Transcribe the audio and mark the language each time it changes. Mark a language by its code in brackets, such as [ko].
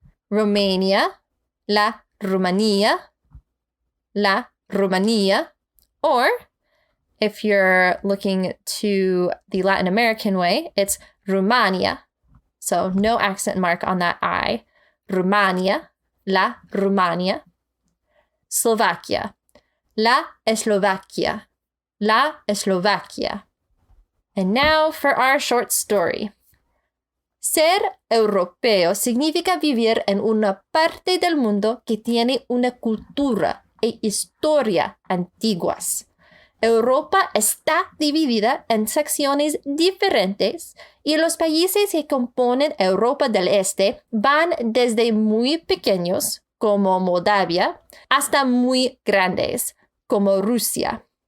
[es] Romania, la Romania, la Romania. [en] Or, if you're looking to the Latin American way, it's Rumania. So no accent mark on that I. [es] Rumania, la Rumania. Slovakia, la Eslovaquia, la Eslovaquia. [en] And now for our short story. [es] Ser europeo significa vivir en una parte del mundo que tiene una cultura e historia antiguas. Europa está dividida en secciones diferentes y los países que componen Europa del Este van desde muy pequeños, como Moldavia, hasta muy grandes, como Rusia.